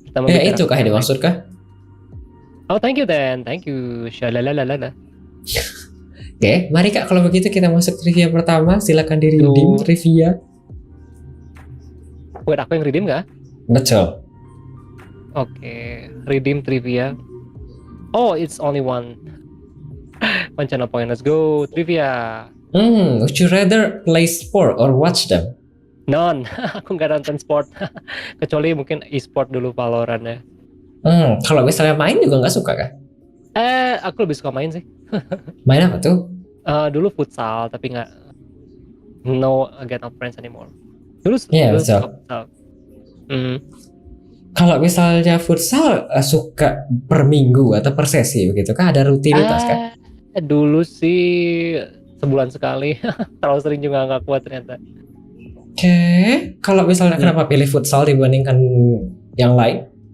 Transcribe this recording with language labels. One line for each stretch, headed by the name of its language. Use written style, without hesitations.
Indonesian: itu kah yang dimaksud kah?
English: Oh, thank you then. Thank you. Shalalalala.
Indonesian: Oke, mari Kak kalau begitu kita masuk trivia pertama. Silakan di redeem trivia. Buat aku yang redeem nggak? Betul.
English: Oke, redeem trivia. Oh, it's only one channel point. Let's go trivia. Would you rather play sport or watch them?
Indonesian: None. Aku nggak nonton sport. Kecuali mungkin e-sport dulu, Valorant ya. Kalau misalnya main juga nggak suka kah? Aku lebih suka main sih. Main apa tuh? Dulu futsal, tapi nggak.
English: No, I get no friends anymore.
Indonesian: Dulu Iya, suka betul. futsal. Kalau misalnya futsal suka per minggu atau per sesi begitu kah? Ada rutinitas kah? Dulu sih sebulan sekali. Terlalu sering juga nggak kuat ternyata. Oke. Kalau misalnya kenapa pilih futsal dibandingkan yang lain?